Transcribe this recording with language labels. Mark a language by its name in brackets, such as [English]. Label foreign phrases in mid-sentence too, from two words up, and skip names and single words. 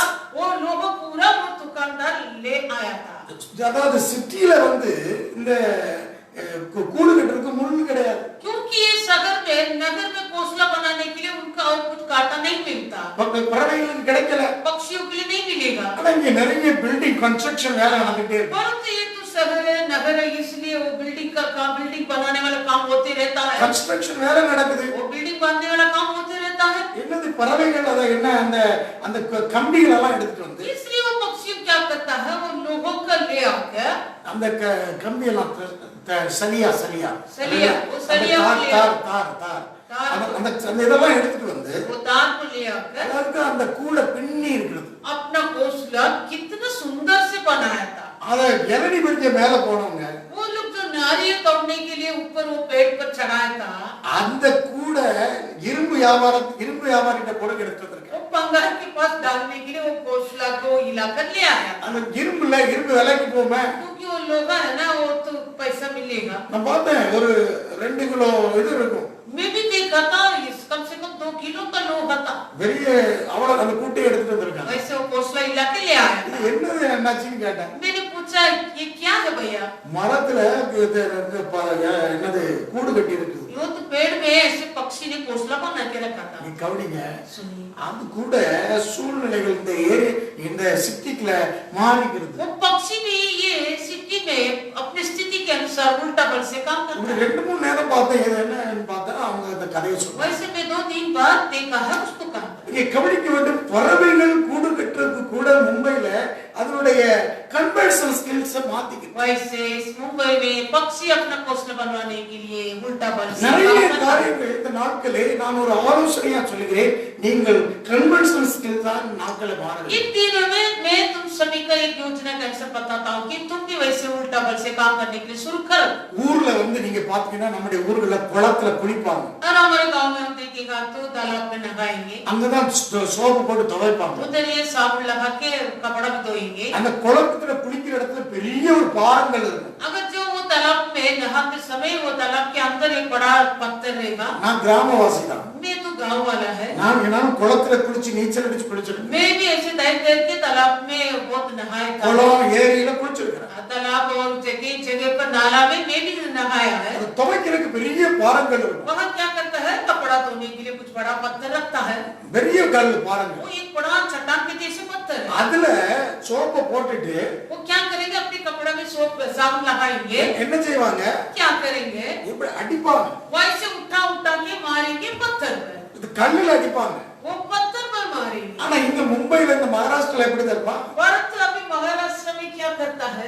[Hindi] वो लोगों पूरा वो दुकानदार ले आया था. [Tamil] அதாவது சிட்டில வந்து இந்த கூடு கட்டுறதுக்கு முள் கிடையாது. [Hindi] क्योंकि ये नगर में घोंसला बनाने के लिए उनका और कुछ कांटा नहीं मिलता. [Tamil] பறவைகளுக்கு கிடைக்கல, [Hindi] पक्षियों के लिए नहीं मिलेगा. [Tamil] ஆனா இங்க நிறைய [English] building construction [Tamil] வேலை நடந்துட்டே இருக்கு. [Hindi] परंतु ये तो शहर है, नगर है, इसलिए वो बिल्डिंग बनाने वाला काम होते रहता है. [Tamil] கன்ஸ்ட்ரக்ஷன் வேலை நடக்குது. [Hindi] वो बिल्डिंग बनाने वाला काम होते रहता है. [Tamil] என்னது பறவைகள் அத என்ன அந்த கம்பிகள் எல்லாம் எடுத்துட்டு வந்து [Hindi] इसलिए वो पक्षी क्या करता है, वो लोगों का ले आकर [Tamil] அந்த கம்பி எல்லாம் சலியா அந்த இதெல்லாம் எடுத்துட்டு வந்து [Hindi] वो तार को ले आकर [Tamil] அதுக்கு அந்த கூட பின்னி இருக்குது. [Hindi] अपना घोंसला कितना सुंदर से बनाया था. [Tamil] அத இளநீ பறிக்க மேல போனவங்க [Hindi] वो लोग जो नारियल तोड़ने के लिए ऊपर वो पेड़ पर चढ़ाया था, [Tamil] அந்த கூட இரும்பு வியாபாரிகிட்ட கூட எடுத்து வந்திருக்காங்க. [Hindi] वो पंगार के पास डालने के लिए वो घोंसला को हिलाकर ले आया. [Tamil] அந்த இரும்பு விலைக்கு போமே. [Hindi] क्योंकि वो लोग है ना, वो तो पैसा मिलेगा. [Tamil] நான் பார்த்தேன், ஒரு 2 கிலோ இது இருக்கும். [Hindi] मैं भी देखा था, कम से कम 2 किलो का लोहा था. [Tamil] பெரிய அவ்வளவு அந்த கூட்டையை எடுத்துட்டு வந்திருக்காங்க. [Hindi] वैसे वो घोंसला हिला के ले आया. [Tamil] இது என்னது என்னாச்சுன்னு கேட்டேன். [Hindi] मैंने पूछा पूछा ये क्या है भैया? [Tamil] மரத்துல என்னது கூடு கட்டி இருக்குது. [Hindi] यो तो पेड़ में ऐसे पक्षी ने घोंसला बना के रखा था. [Tamil] நீ கவனிங்க, [Hindi] सुनिए, [Tamil] அது கூட சூழ்நிலைகள் இந்த சிட்டிக்குல மாறிக்கிறது. [Hindi] वो पक्षी भी ये सिटी में अपनी स्थिति के अनुसार उल्टा बल से काम करता [Tamil] ஒரு [Hindi] है. [Tamil] 2-3 நேரம் பார்த்தேன், இது என்னன்னு பார்த்தா அவங்க அந்த கதையை சொல்றாங்க. [Hindi] वैसे मैं 2-3 बार देखा है उसको काम. [Tamil] இங்கே கவனிக்க வேண்டும், பறவைகள் கூடு கட்டுறதுக்கு கூட மும்பைல அதனுடைய [English] conversion skills [Tamil] மாத்திக்கிட்டு [Hindi] वैसे इस मुंबई में पक्षी अपना घोंसला बनवाने के लिए उल्टा बल से [Tamil] நிறைய [Hindi] काम करता है. [Tamil] காரியங்கள் இந்த நாட்களே நான் ஒரு ஆலோசனையா சொல்கிறேன், நீங்கள் [English] conversion skill [Tamil] தான் நாட்களை மாறுங்க. [Hindi] इन दिनों में मैं तुम सभी को एक योजना का अवसर बताता हूँ कि तुम भी वैसे उल्टा बल से काम करने के लिए शुरू करो. [Tamil] ஊர்ல நீங்க பாத்தீங்கன்னா நம்முடைய ஊர்ல குளத்துல குளிப்பாங்க. [Hindi] और हमारे गांव में हम देखेगा तो तालाब में नहाएंगे. [Tamil] அங்கதான் சோப்பு போட்டு துவைப்பாங்க. [Hindi] उधर ये साबुन लगा के कपड़ा भी धोएंगे. [Tamil] அந்த குளத்துல குளிக்கிற இடத்துல பெரிய ஒரு பாறங்கள் இருக்கும். [Hindi] अगर जो वो तालाब में नहाते समय वो तालाब के अंदर एक बड़ा पत्थर रहेगा. [Tamil] நான் கிராமவாசி தான். [Hindi] मैं तो गांव वाला है. [Tamil] நான் குளத்துல குளிச்சு நீச்சல் அடிச்சு குளிச்சிருக்கேன். [Hindi] मैं भी ऐसे तैर के तालाब में बहुत नहाया था. [Tamil] குளம் ஏரியில குளிச்சிருக்கேன். [Hindi] तालाब और जगह जगह पर नाला में मैं भी नहाया है. [Tamil] அது துவைக்கிறதுக்கு பெரிய பாறங்கள் இருக்கும். [Hindi] वहाँ क्या करता है, कपड़ा धोने के लिए कुछ बड़ा पत्थर रखता है. [Tamil] பெரிய கல் பாறங்கள். [Hindi] वो एक बड़ा चट्टान के जैसे पत्थर है. [Tamil] அதுல சோப்பை போட்டுட்டு [Hindi] वो क्या करेंगे, अपने कपड़ा में सोप साबुन लगाएंगे. [Tamil] என்ன செய்வாங்க, [Hindi] क्या करेंगे, [Tamil] இப்படி அடிப்பாங்க. [Hindi] वैसे उठा उठा के मारेंगे पत्थर पर. [Tamil] இது கல்லுல அடிப்பாங்க. [Hindi] वो पत्थर पर मारेंगे. [Tamil] ஆனா இந்த மும்பைல இந்த மகாராஷ்டிரல எப்படி தெரியுமா, [Hindi] भारत अभी महाराष्ट्र में क्या करता है,